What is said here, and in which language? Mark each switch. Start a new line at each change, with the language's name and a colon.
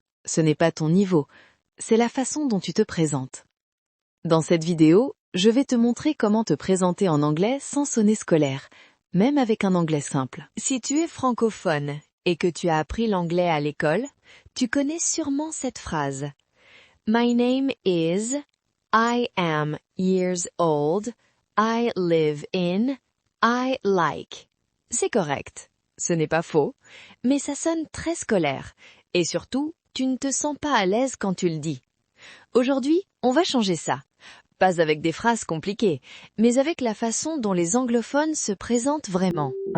French: Ce n'est pas ton niveau. C'est la façon dont tu te présentes. Dans cette vidéo, je vais te montrer comment te présenter en anglais sans sonner scolaire, même avec un anglais simple. Si tu es francophone et que tu as appris l'anglais à l'école, tu connais sûrement cette phrase.
English: My name is, I am years old, I live in, I like.
French: C'est correct. Ce n'est pas faux, mais ça sonne très scolaire. Et surtout, tu ne te sens pas à l'aise quand tu le dis. Aujourd'hui, on va changer ça. Pas avec des phrases compliquées, mais avec la façon dont les anglophones se présentent vraiment.